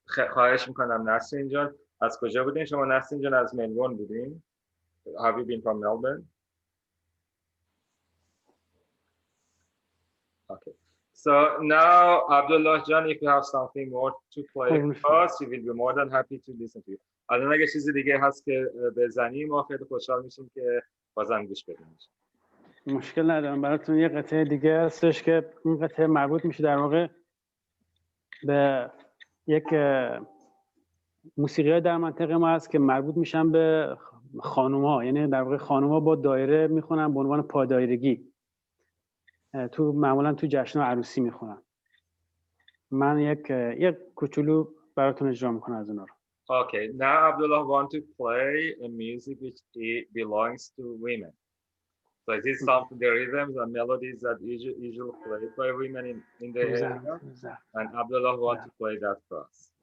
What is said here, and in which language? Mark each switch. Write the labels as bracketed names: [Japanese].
[Persian] خواهش میکنم نسرین جان، از کجا بودین شما؟ نسرین جان از ملبورن بودین؟ [English] Have you been from Melbourne? Okay. So now, Abdullah Jan, if you have something more to play for us, we will be more than happy to listen to you. [Persian] الان اگه چیزی دیگه هست که بزنیم ما خیلی خوشحال میشیم که بازم گوش بدیم. مشکل ندارم. براتون یه قطعه دیگه هستش که این قطعه مربوط میشه در واقع به یک موسیقی در منطقه ما هست که مربوط میشن به خانوما، یعنی در واقع خانوما با دایره میخونن به عنوان پادایرگی، معمولا تو جشن عروسی میخونن. من یک کوچولو براتون اجرا میکنم از اونا رو. [English] Okay, now Abdullah want to play a music which belongs to women. So it is some the rhythms and melodies that usually played by women in the area. And Abdullah want to play that for us.